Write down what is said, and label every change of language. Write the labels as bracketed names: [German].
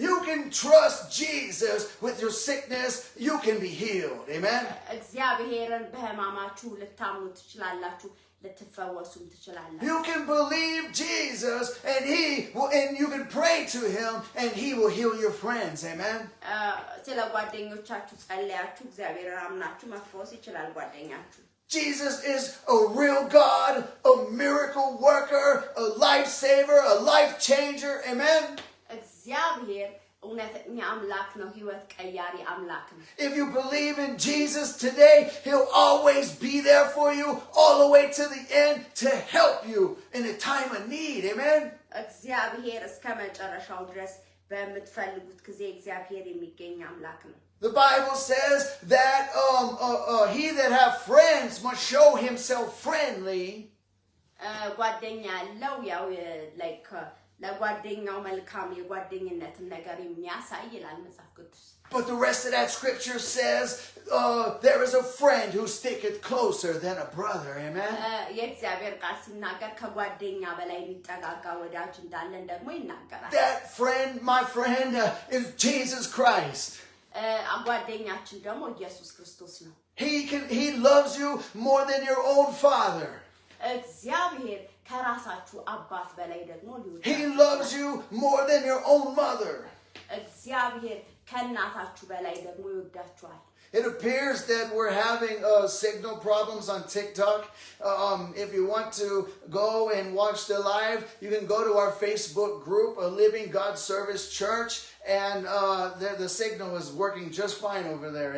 [English] You can trust Jesus with your sickness, you can be healed. Amen. [Amharic] እግዚአብሔርን በህማማችሁ ልታምኑ ትችላላችሁ፣ ልትፈወሱም ትችላላችሁ። [English] You can believe Jesus and you can pray to him and he will heal your friends. Amen. [Amharic] ስለ ጓደኞቻችሁ ጸልያችሁ እግዚአብሔርን አምናችሁ መፈወስ ይችላል ጓደኛችሁ። [English] Jesus is a real God, a miracle worker, a life saver, a life changer. Amen. [Amharic] እግዚአብሔር እውነተኛ አምላክ ነው፣ ህይወት ቀያሪ አምላክ ነው። [English] If you believe in Jesus today, he'll always be there for you all the way to the end to help you in a time of need. Amen. [Amharic] እግዚአብሔር እስከ መጨረሻው ድረስ በምትፈልጉት ጊዜ እግዚአብሔር የሚገኝ አምላክ ነው። [English] The Bible says that he that have friends must show himself friendly. [Amharic] ጓደኛ ያለው ያው like ለጓደኛው መልካም የጓደኝነትን ነገር የሚያሳይ ይላል መጽሐፍ ቅዱስ። [English] But the rest of that scripture says there is a friend who sticketh closer than a brother. Amen. [Amharic] የእግዚአብሔር ቃል ሲናገር ከጓደኛ በላይ የሚጠጋጋ ወዳጅ እንዳለን ደግሞ ይናገራል። [English] That friend, my friend, is Jesus Christ. [Amharic] ጓደኛችን ደግሞ ኢየሱስ ክርስቶስ ነው። [English] He loves you more than your own father. [Amharic] እግዚአብሔር ከራሳችሁ አባት በላይ ደግሞ ሊወዳችሁ [English] He loves you more than your own mother. [Amharic] እግዚአብሔር ከእናታችሁ በላይ ደግሞ ይወዳችኋል [English] It appears that we're having signal problems on TikTok. If you want to go and watch the live, you can go to our Facebook group, A Living God Service Church, and the signal is working just fine over there.